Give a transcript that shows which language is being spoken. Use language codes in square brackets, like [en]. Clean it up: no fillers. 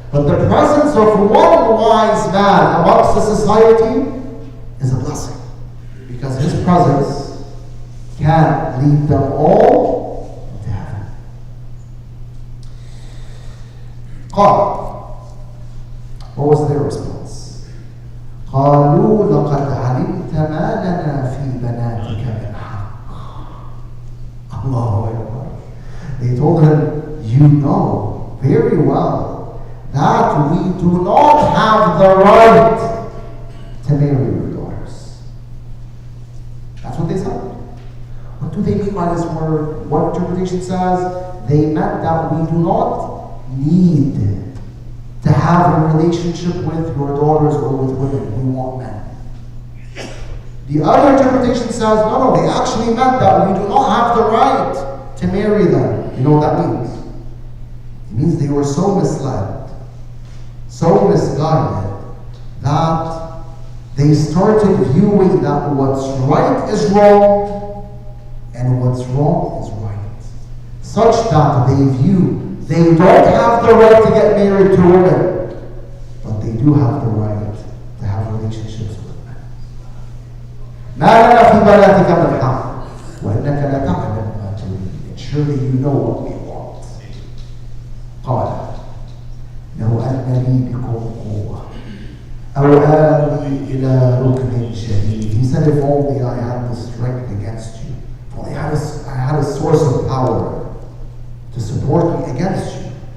[en] But the presence of one wise man amongst the society is a blessing. Because his presence can lead them all to heaven. قال, what was their response? [ar] قالوا لقد علمت ما لنا في بناتك من حق. Allahu Akbar. [en] They told him, you know very well that we do not have the right to marry your daughters. That's what they said. What do they mean by this word? What interpretation says? They meant that we do not need to have a relationship with your daughters or with women. We want men. The other interpretation says, no, they actually meant that we do not have the right to marry them. You know what that means? It means they were so misled, so misguided, that they started viewing that what's right is wrong and what's wrong is right, such that they view they don't have the right to get married to women, but they do have the right to have relationships with men. [ar] ما لنا في بناتك من حق وإنك لا تعلم ما تريد. [en] Surely you know what we want. [ar] قال لو أن لي بكم قوة أو آوي إلى ركن شديد. [en] He said, if only I had the strength against you. If only I had a source of power to support me against you.